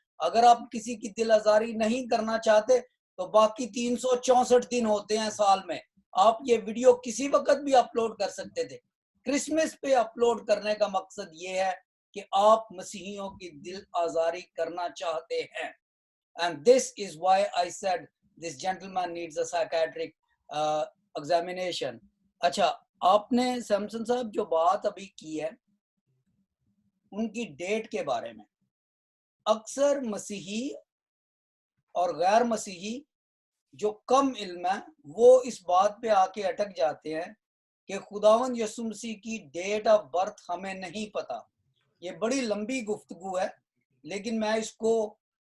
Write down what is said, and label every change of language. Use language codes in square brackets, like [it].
[ur] اگر آپ کسی کی دل آزاری نہیں کرنا چاہتے تو باقی 364 دن ہوتے ہیں سال میں، آپ یہ ویڈیو کسی وقت بھی اپلوڈ کر سکتے تھے. کرسمس پہ اپلوڈ کرنے کا مقصد یہ ہے کہ آپ مسیحیوں کی دل آزاری کرنا چاہتے ہیں. [en] And this is why I said this gentleman needs a psychiatric examination. [ur] اچھا، آپ نے سیمسن صاحب جو بات ابھی کی ہے ان کی ڈیٹ کے بارے میں، اکثر مسیحی اور غیر مسیحی جو کم علم ہے وہ اس بات پہ آ کے اٹک جاتے ہیں کہ خداوند یسوع مسیح کی ڈیٹ آف برتھ ہمیں نہیں پتا. یہ بڑی لمبی گفتگو ہے، لیکن میں اس کو